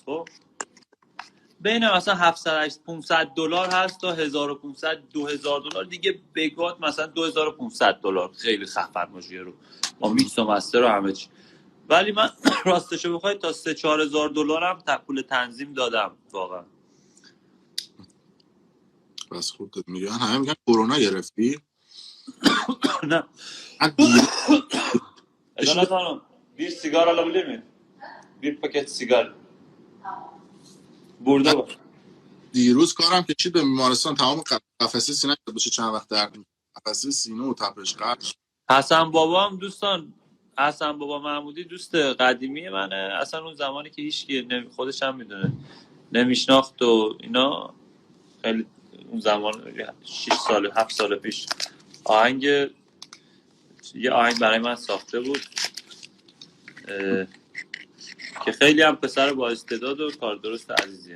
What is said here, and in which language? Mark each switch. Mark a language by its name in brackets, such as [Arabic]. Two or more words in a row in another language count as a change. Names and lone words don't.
[Persian] خب بین مثلا 700 500 دلار هست تا 1500 2000 دلار دیگه بگات، مثلا 2500 دلار خیلی خفن باشه رو با میکس و مستر و همه چی. ولی من راستشو بخوای تا 3 4000 دلارم پول تنظیم دادم واقعا. بس خوب میگن، همه میگن کرونا گرفتی. [Turkish] نه ادالت hanım bir sigara alabilir miyim? Bir paket sigara. Burada var. [Persian] دیروز کارم کشید به بیمارستان، تمام قفسه سینه بشه چند وقت درد میکنه، قفسه سینه و تپش قلب. حسن بابام دوستان، حسن بابا محمودی دوست قدیمی منه، اصلا اون زمانی که هیچ خودش هم میدونه نمیشناخت و اینا، خیلی اون زمان 6 سال 7 سال پیش یه آهنگ برای من ساخته بود که خیلی هم پسر با استعداد و کار درست عزیزیه.